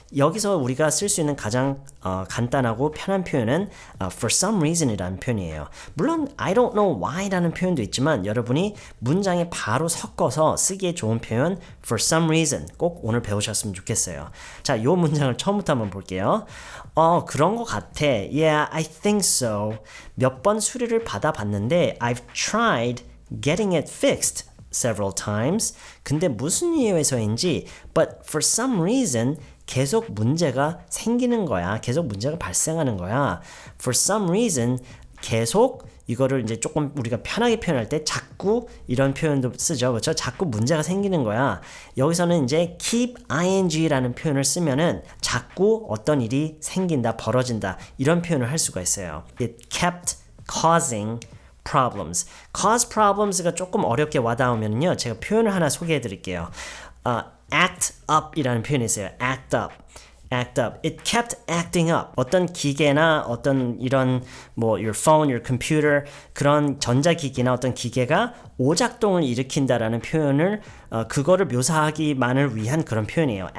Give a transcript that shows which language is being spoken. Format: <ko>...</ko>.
<ko>여기서 우리가 쓸 수 있는 가장 간단하고 편한 표현은</ko> <en>for some reason</en> <ko>이라는 표현이에요. 물론</ko> <en>I don't know why</en> <ko>라는 표현도 있지만 여러분이 문장에 바로 섞어서 쓰기에 좋은 표현</ko> <en>for some reason</en> <ko>꼭 오늘 배우셨으면 좋겠어요. 자, 요 문장을 처음부터 한번 볼게요. 그런 것 같아.</ko> <en>Yeah, I think so.</en> <ko>몇 번 수리를 받아봤는데</ko> <en>I've tried getting it fixed several times.</en> <ko>근데 무슨 이유에서인지</ko> <en>but for some reason</en> <ko>계속 문제가 생기는 거야. 계속 문제가 발생하는 거야.</ko> <en>For some reason</en> <ko>계속 이거를 이제 조금 우리가 편하게 표현할 때 자꾸 이런 표현도 쓰죠. 그렇죠? 자꾸 문제가 생기는 거야. 여기서는 이제 keep ing라는 표현을 쓰면은 자꾸 어떤 일이 생긴다, 벌어진다 이런 표현을 할 수가 있어요.</ko> <en>It kept causing problems.</en> <ko>cause problems가 조금 어렵게 와닿으면요. 제가 표현을 하나 소개해 드릴게요. act up 이라는 표현이 있어요.</ko> <en>act up. act up. It kept acting up.</en> <ko>어떤 기계나 어떤 이런 뭐</ko> <en>your phone, your computer</en> <ko>그런 전자기기나 어떤 기계가 오작동을 일으킨다라는 표현을 그거를 묘사하기만을 위한 그런 표현이에요.</ko>